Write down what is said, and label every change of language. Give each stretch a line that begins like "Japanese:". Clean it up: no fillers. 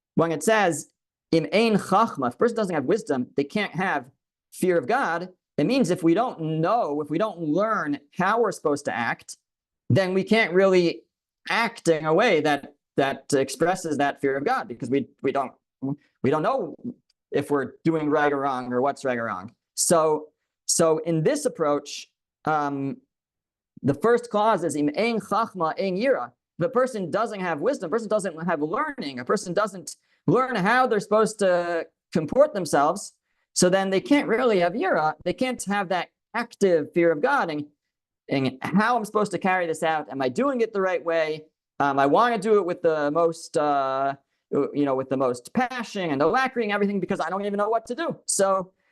English: When it says
Hebrew: in ein chachma,
English: if a person doesn't have wisdom, they can't have fear of God. It means if we don't learn how we're supposed to act, then we can't really act in a way that expresses that fear of God, because we don't know if we're doing right or wrong or what's right or wrong. So in this approach, the first clause is
Hebrew: im ein chachma ein yira.
English: If a person doesn't have wisdom, a person doesn't have learning, a person doesn't learn how they're supposed to comport themselves, so then they can't really have yira. They can't have that active fear of God and how I'm supposed to carry this out. Am I doing it the right way? I want to do it with the most, with the most passion and alacrity and everything, because I don't even know what to do. So